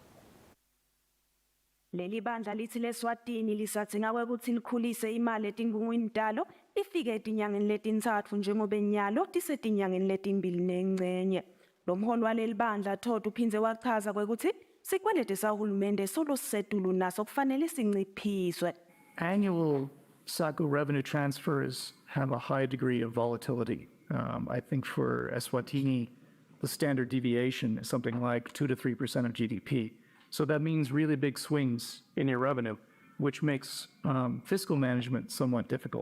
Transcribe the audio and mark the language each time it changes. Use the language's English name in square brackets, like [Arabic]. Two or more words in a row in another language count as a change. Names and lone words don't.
[Swati] Leli bandla lithi leSwatini lisatsinga kwekuthi likhulise imali etingungwini talo lifike etinyangeni letintsatfu njengoba enyalo tisetinyangeni letimbili nengcenye. Lo mholi waleli bandla Thoth uphindze wachaza kwekuthi sikwelete sahulumende solo setulu naso kufanele sinciphiswe. [English] Annual SACU revenue transfers have a high degree of volatility. I think for Eswatini, the standard deviation is something like 2 to 3% of GDP. So that means really big swings in your revenue, which makes fiscal management somewhat difficult.